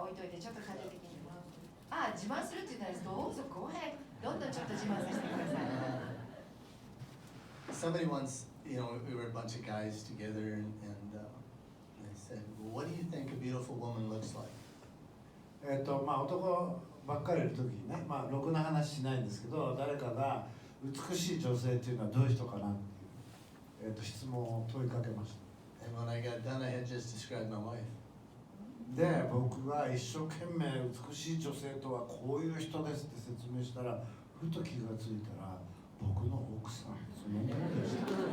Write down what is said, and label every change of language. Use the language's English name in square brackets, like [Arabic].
[Japanese] 自慢するって言ったらどうぞ [English] go ahead、 [Japanese] どんどんちょっと自慢させてください。 [English] Somebody once, we were a bunch of guys together, and they said, "Well, what do you think a beautiful woman looks like?" [Japanese] 男ばっかりいる時にね、ろくな話しないんですけど、誰かが美しい女性っていうのはどういう人かなっていう、質問を問いかけました。 [English] And when I got done, I had just described my wife. [Japanese] で、僕が一生懸命美しい女性とはこういう人ですって説明したら、ふと気がついたら僕の奥さんそのものでした。